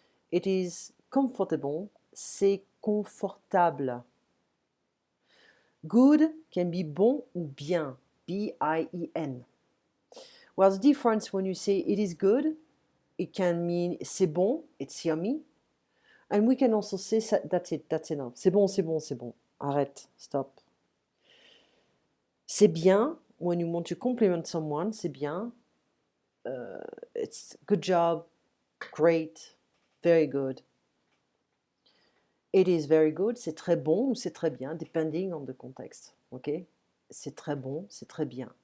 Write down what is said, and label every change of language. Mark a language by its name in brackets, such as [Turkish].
[English] It is comfortable, [French] c'est confortable. [English] Good can be [French] bon ou bien. B-I-E-N. [English] Well, the difference when you say it is good, it can mean [French] c'est bon, [English] it's yummy. And we can also say that's it, that's enough. [French] C'est bon, c'est bon, c'est bon. Arrête, stop. C'est bien, [English] when you want to compliment someone, [French] c'est bien. [English] It's good job, great, very good. It is very good, [French] c'est très bon ou c'est très bien, [English] depending on the context. Ok? [French] C'est très bon, c'est très bien.